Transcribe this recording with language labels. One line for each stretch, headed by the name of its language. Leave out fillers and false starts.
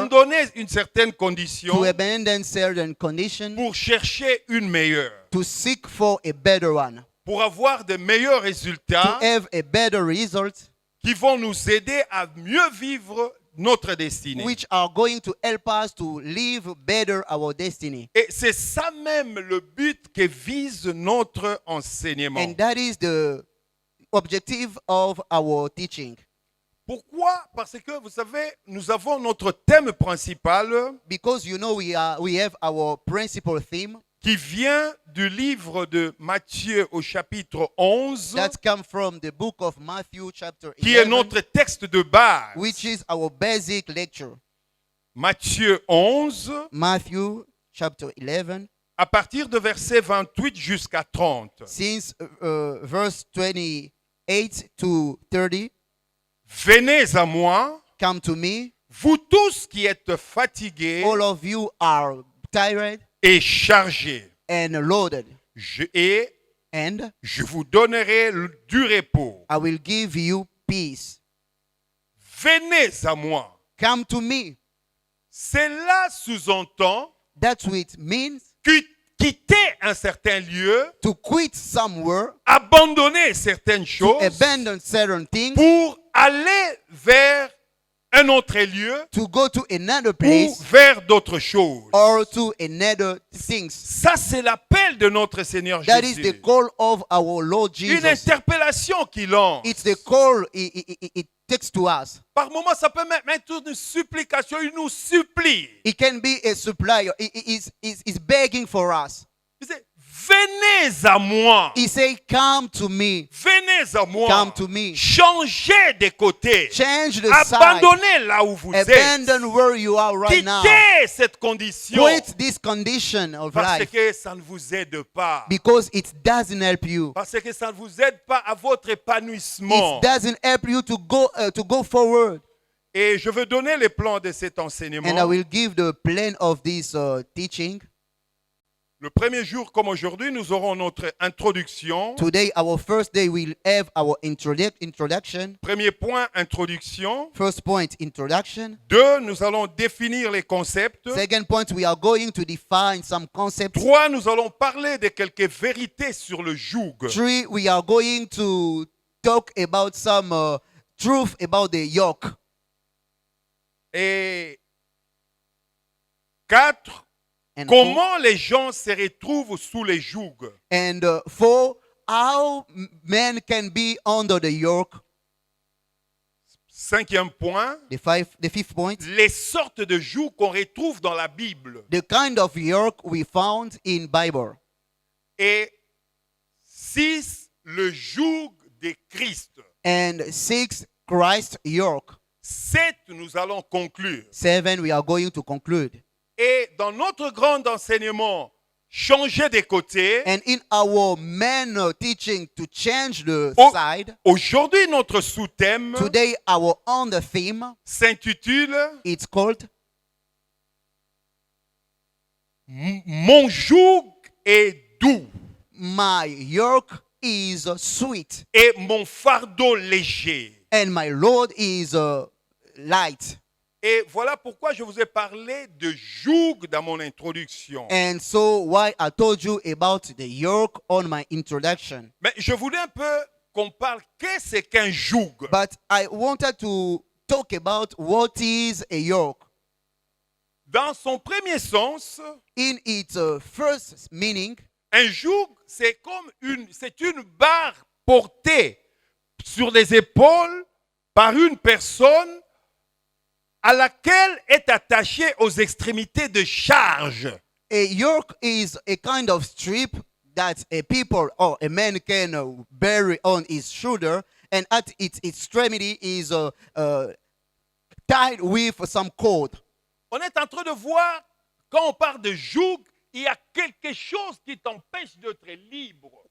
French: abandonner une certaine
English: to
French: condition
English: abandon certain conditions,
French: pour chercher une meilleure,
English: to seek for a better one,
French: pour avoir de meilleurs
English: to
French: résultats
English: have a better result,
French: qui vont nous aider à mieux vivre notre destinée.
English: which are going to help us to live better our destiny.
French: Et c'est ça même le but que vise notre enseignement.
English: And that is the objective of our teaching.
French: Pourquoi? Parce que vous savez, nous avons notre thème principal
English: Because you know we have our principal theme
French: qui vient du livre de Matthieu au chapitre 11,
English: that comes from the book of Matthew chapter
French: qui est
English: 11,
French: notre texte de base.
English: which is our basic lecture.
French: Matthieu 11,
English: Matthew chapter 11,
French: à partir de verset 28 jusqu'à 30.
English: since verse 28 to 30.
French: Venez à moi,
English: Come to me,
French: vous tous qui êtes fatigués
English: all of you are tired
French: et chargés,
English: and loaded, and and
French: je vous donnerai du repos.
English: I will give you peace.
French: Venez à moi.
English: Come to me.
French: Cela sous-entend
English: That's what it means
French: quitter un certain lieu,
English: to quit somewhere,
French: abandonner certaines
English: to
French: choses
English: abandon certain things,
French: pour aller vers un autre lieu
English: to go to another
French: ou
English: place
French: vers d'autres choses.
English: or to another things.
French: Ça, c'est l'appel de notre Seigneur
English: That is the
French: Jésus.
English: call of our Lord
French: Une
English: Jesus.
French: interpellation qu'il lance.
English: It's the call it takes to us.
French: Par moments, ça peut même être une supplication. Il nous supplie.
English: It can be a supplier. It is begging for us.
French: Il dit, venez à moi.
English: He said, come to me.
French: Venez à moi.
English: Come to me.
French: Changez de côté.
English: Change the side.
French: Abandonnez là où vous êtes.
English: Abandon where you are right now.
French: Quittez cette condition.
English: Quit this condition of
French: Parce
English: life
French: que ça ne vous aide pas.
English: because it doesn't help you.
French: Parce que ça ne vous aide pas à votre épanouissement.
English: It doesn't help you to go forward.
French: Et je veux donner les plans de cet
English: And I
French: enseignement.
English: will give the plan of this teaching.
French: Le premier jour, comme aujourd'hui, nous aurons notre introduction.
English: Today, our first day, we'll have our introduction.
French: Premier point, introduction.
English: First point, introduction.
French: 2, nous allons définir les concepts.
English: Second point, we are going to define some concepts.
French: 3, nous allons parler de quelques vérités sur le joug.
English: 3, we are going to talk about some truth about the yoke.
French: Et 4,
English: And
French: comment les gens se retrouvent sous les jougs.
English: And 4, how men can be under the yoke.
French: 5e point,
English: The fifth point,
French: les sortes de jougs qu'on retrouve dans la Bible.
English: the kind of yoke we found in Bible.
French: Et 6, le joug de Christ.
English: And 6, Christ yoke.
French: 7, nous allons conclure.
English: 7, we are going to conclude.
French: Et dans notre grand enseignement, changer de côté,
English: And in our main teaching to change the Oh. side,
French: aujourd'hui notre sous-thème
English: today our on the theme,
French: s'intitule
English: it's called
French: Mon joug est doux
English: My yoke is sweet
French: et mon fardeau léger.
English: and my load is light.
French: Et voilà pourquoi je vous ai parlé de joug dans mon introduction.
English: And so why I told you about the yoke on my introduction.
French: Mais je voulais un peu qu'on parle qu'est-ce qu'un joug.
English: But I wanted to talk about what is a yoke.
French: Dans son premier sens,
English: In its first meaning,
French: un joug, c'est une barre portée sur les épaules par une personne à laquelle est attachée aux extrémités de charge.
English: a yoke is a kind of strip that a people or a man can bear on his shoulder, and at its extremity is tied with some cord.
French: On est en train de voir, quand on parle de joug, il y a quelque chose qui t'empêche d'être libre.